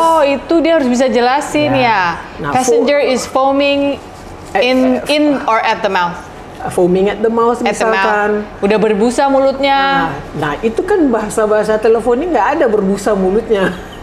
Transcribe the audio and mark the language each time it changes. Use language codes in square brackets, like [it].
[id] Oh, itu dia harus bisa jelasin ya. Nah, [en] Passenger is foaming in or at the mouth. Foaming at the mouth misalkan. [id] Udah berbusa mulutnya. Nah, itu kan bahasa teleponi nggak ada berbusa mulutnya.